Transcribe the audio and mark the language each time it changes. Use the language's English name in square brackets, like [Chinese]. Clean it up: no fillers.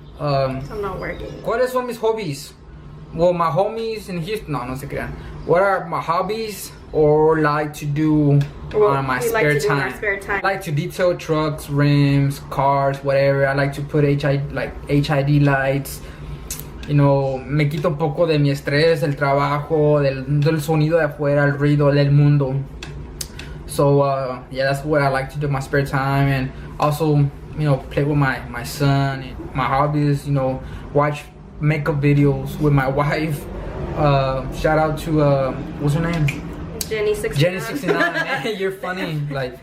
[English] I'm not working. [Spanish] ¿Cuáles son mis hobbies? [English] Well, my homies in Houston, [Spanish] no se crean. [English] What are my hobbies or like to do on my spare time? I like to detail trucks, rims, cars, whatever. I like to put HID lights. You know, [Spanish] me quito un poco de mi estrés, del trabajo, del sonido de afuera, el ruido del mundo. [English] So yeah, that's what I like to do in my spare time, and also, you know, play with my son. And my hobbies, you know, watch makeup videos with my wife. Shout out to what's her name? Jenny69. Jenny69. You're funny, like.